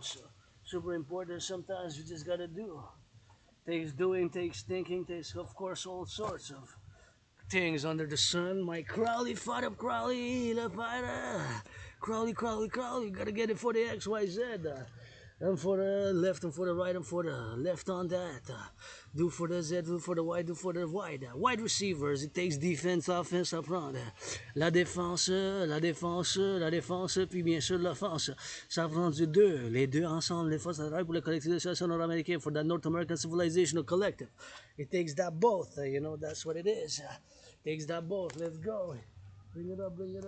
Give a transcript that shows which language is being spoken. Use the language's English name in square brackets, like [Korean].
[English] So super important. Sometimes we just gotta do. Takes doing, takes thinking, takes of course all sorts of things under the sun. My Crowley, fight up Crowley, the fighter. Crowley, gotta get it for the XYZ. And for the left and for the right and for the left on that. Do for the Z, do for the Y, do for the wide. Wide receivers, it takes defense, offense [French] à prendre. La défense, puis bien sûr l'offense. Ça prend du deux. Les deux ensemble, les forces de travail pour le collectif de Citoyen Americain, [English] for that North American Civilisation Collective. It takes that both, you know, that's what it is. Takes that both, let's go. Bring it up.